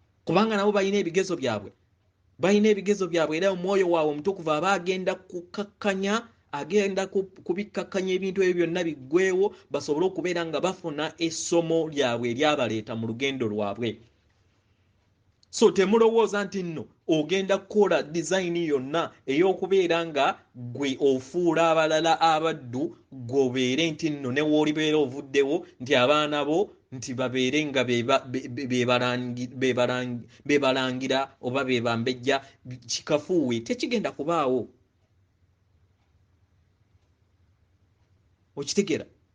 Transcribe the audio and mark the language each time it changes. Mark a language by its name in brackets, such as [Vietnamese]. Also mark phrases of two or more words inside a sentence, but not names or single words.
[Ganda] Kubanga nabo balina ebigezo byabwe. Balina ebigezo byabwe, era omwoyo waabwe omutukuvu aba agenda kukakkanya, agenda ku-, kubikkakkanya ebintu ebyo byonna biggwewo, basobole okubeera nga bafuna essomo lyabwe eryabaleeta mu lugendo lwabwe. So, temulowooza nti nno ogenda kukola design yonna ey'okubeera nga gwe ofuula abalala abaddu, gwe obeere nti nno ne w'olibeera ovuddewo, nti abaana bo nti babeere nga be ba-, be, be, be balangi-, be balangi-, be balangira oba be bambejja, kikafuuwe, tekigenda kubaawo. Okitegeera?